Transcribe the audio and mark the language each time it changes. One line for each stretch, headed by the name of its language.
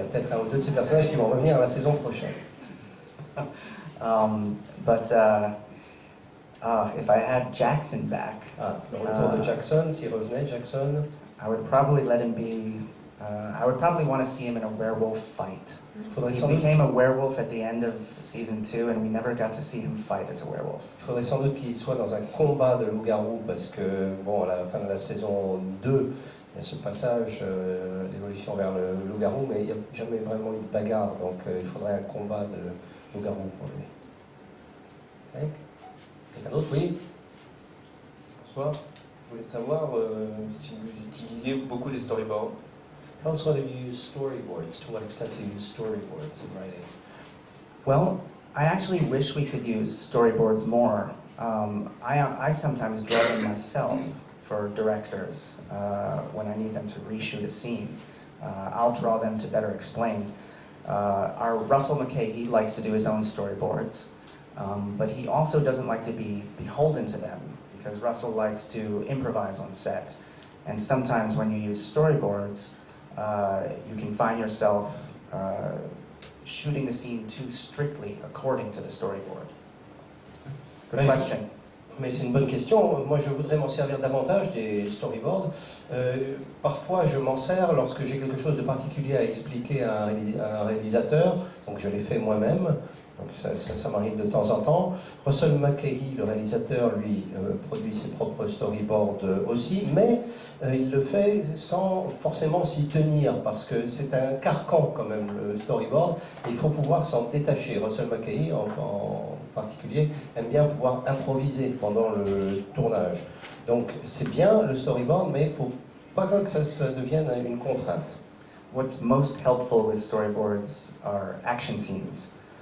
French: a peut-être un ou deux de ces personnages qui vont revenir à la saison prochaine.
English: But if I had Jackson back,
French: Le retour de Jackson, s'il revenait, Jackson.
English: I would probably let him be. I would probably want to see him in a werewolf fight.
French: Faudrait
English: He
French: sans doute,
English: became a werewolf at the end of season 2, and we never got to see him fight as a werewolf.
French: faudrait sans doute qu'il soit dans un combat de loup-garou parce que, bon, à la fin de la saison 2, il y a ce passage, l'évolution vers le loup-garou, mais il n'y a jamais vraiment eu de bagarre, donc il faudrait un combat de loup-garou pour lui. Ok. Quelqu'un d'autre? Oui. Bonsoir. Je voulais savoir si vous utilisiez beaucoup les storyboards.
English: Tell us whether you use storyboards. To what extent do you use storyboards in writing? Well, I actually wish we could use storyboards more. I sometimes draw them myself for directors when I need them to reshoot a scene. I'll draw them to better explain. Our Russell McKay, he likes to do his own storyboards, but he also doesn't like to be beholden to them because Russell likes to improvise on set. And sometimes when you use storyboards, you can find yourself shooting the scene too strictly according to the storyboard. Good
French: Ouais,
English: question.
French: Mais c'est une bonne question. Moi, je voudrais m'en servir davantage des storyboards. Parfois, je m'en sers lorsque j'ai quelque chose de particulier à expliquer à un réalisateur. Donc, je l'ai fait moi-même. Donc, ça m'arrive de temps en temps. Russell McKay, le réalisateur, lui, produit ses propres storyboards aussi, mais il le fait sans forcément s'y tenir, parce que c'est un carcan quand même, le storyboard, et il faut pouvoir s'en détacher. Russell McKay, en particulier, aime bien pouvoir improviser pendant le tournage. Donc, c'est bien le storyboard, mais il ne faut pas que ça devienne une contrainte.
English: What's most helpful with storyboards are action scenes.